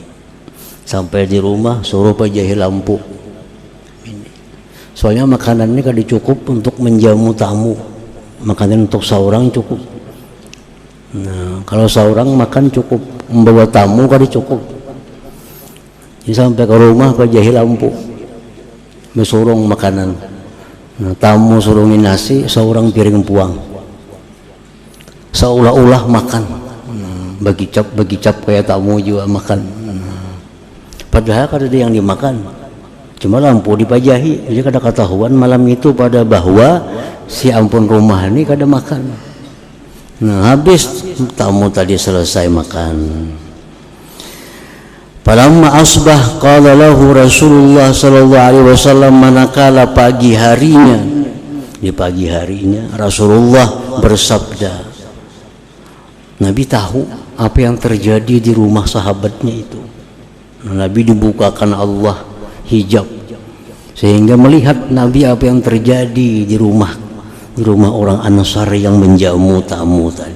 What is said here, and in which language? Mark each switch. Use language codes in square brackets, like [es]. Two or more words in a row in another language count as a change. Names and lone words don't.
[bjn] Sampai di rumah suruh pejahi lampu. Soalnya makanan ini kan cukup untuk menjamu tamu. Makanan untuk seorang cukup. Nah, kalau seorang makan cukup, membawa tamu kali cukup. Jadi sampai ke rumah pejahi lampu, bersurung makanan. Nah, tamu surungin nasi, seorang piring puang. Seolah-olah makan. Bagi cap kayak tamu juga makan. Padahal kada ada yang dimakan, cuma lampu dipajahi. Jadi kada ketahuan malam itu pada bahwa si ampun rumah ini kada makan. Nah, habis tamu tadi selesai makan. [ar] فلما أصبح قال له رسول الله صلى الله عليه وسلم, [bjn] manakala pagi harinya, di pagi harinya Rasulullah bersabda. Nabi tahu apa yang terjadi di rumah sahabatnya itu. Nabi dibukakan Allah hijab sehingga melihat Nabi apa yang terjadi di rumah orang Ansar yang menjamu tamu tadi.